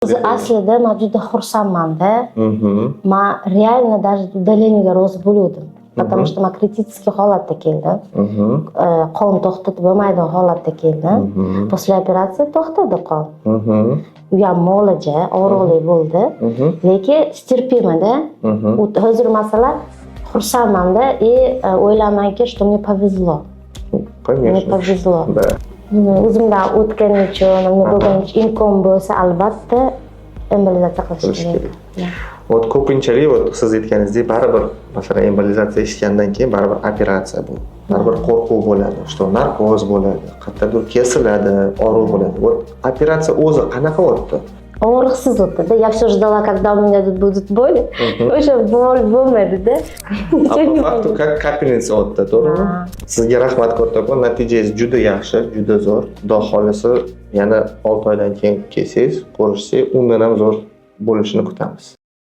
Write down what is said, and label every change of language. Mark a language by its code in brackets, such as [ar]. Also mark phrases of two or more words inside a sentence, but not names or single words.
[uz] Aslida men juda xursandman-da. Men [ru] реально даже [uz] удалениyaga rozi bo'ldim. [ru] Потому что [uz] men критический holatda keldim. Qon to'xtatib bo'lmaydigan holatda keldim. После operatsiya to'xtadi qon. U ham muolaja, og'riqli bo'ldi. Lekin стерпимо-da. Hozir masalan xursandman-da и o'ylaymanki, [ru] что мне повезло. Мне повезло. [uz] O'zimdan o'tgani uchun, nima bo'lgani uchun imkon bo'lsa albatta embolizatsiya qilish kerak. Ko'pinchalik siz aytganingizdek baribir masalan embolizatsiya eshitgandan keyin baribir operatsiya bu. Baribir qo'rquv bo'ladi, что narkoz bo'ladi, qayerdadir kesiladi, og'riq bo'ladi. Operatsiya o'zi qanaqa o'tdi? Og'riqsiz o'tdi-da. [ru] Я все ждала, когда у меня тут будут боли. [uz] O'sha боль bo'lmadi-da. [ru] По факту [uz] kapelnitsa o'tdi, to'g'rimi? Sizga rahmat kattakon, natijangiz juda yaxshi, juda zo'r. Xudo xolisa yana 6 oydan keyin kelsangiz, ko'rishsangiz, undan ham zo'r bo'lishini kutamiz.